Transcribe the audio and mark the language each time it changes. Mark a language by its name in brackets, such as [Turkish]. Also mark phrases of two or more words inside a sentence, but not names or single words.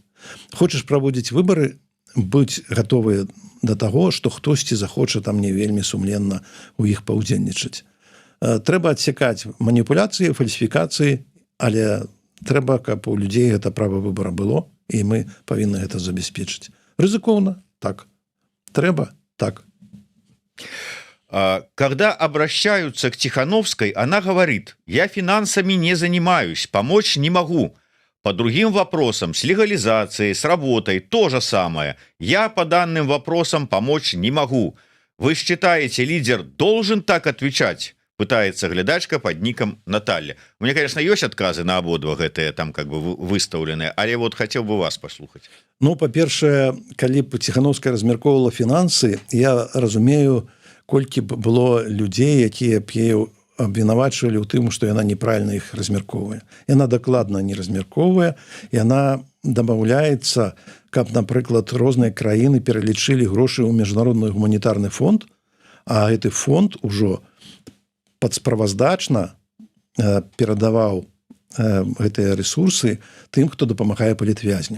[Belarusian] Хочаш праводзіць выбары, быць гатовы да таго, што хтосьці захоча там не вельмі сумленна ў іх паўдзельнічаць. Трэба адсякаць маніпуляцыі, фальсіфікацыі, але трэба, каб у людзей гэта права выбора было, і мы павінны гэта забяспечыць. Рызыкоўна? Так. Трэба? Так. [Russian] Когда обращаются к Тихановской, она говорит: я финансами не занимаюсь, помочь не могу. По другим вопросам, с легализацией, с работой, то же самое. Я по данным вопросам помочь не могу. Вы считаете, лидер должен так отвечать? Пытается глядачка под ником Наталья. У меня, конечно, есть отказы на [Belarusian] ободва гэтые [Russian] там как бы выставленные, але вот хотел бы вас послухать. [Belarusian] Ну, па-першае, калі б Тихановская размяркоўвала фінансы, я разумею, колькі б было людзей, якія б яе абвінавачвалі ў тым, што яна неправільна іх размяркоўвае. Яна дакладна не размяркоўвае, яна дамаўляецца, каб, напрыклад, розныя краіны пералічылі грошы ў міжнародны гуманітарны фонд, а гэты фонд ужо падсправаздачна перадаваў гэтыя рэсурсы тым, хто дапамагае палітвязням.